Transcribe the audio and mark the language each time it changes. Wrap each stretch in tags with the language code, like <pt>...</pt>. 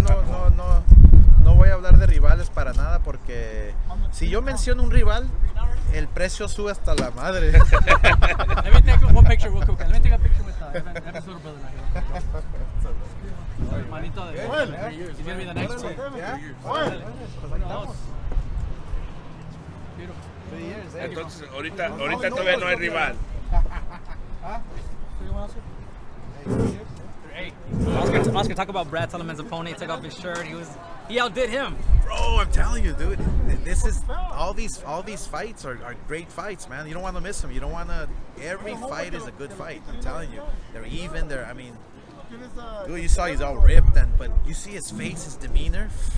<es>No voy a hablar de rivales para nada, porque si yo menciono un rival, el precio sube hasta la madre.</es> <en>Let me take one picture real quick. Let me take a picture with episode brother right here. Manito de 3 years. He's gonna be the next one. Yeah. Beautiful. 3 years.</en> <es>Entonces, ahorita todavía no hay rival. Hey, Oscar, talk about Brad Teleman's opponent. He took off his shirt. He outdid him. Bro, I'm telling you, dude. This is all these fights are great fights, man. You don't want to miss them. You don't want to. Every fight is a good fight. I'm telling you, they're even. I mean, dude, you saw he's all ripped, but you see his face, his demeanor.</es>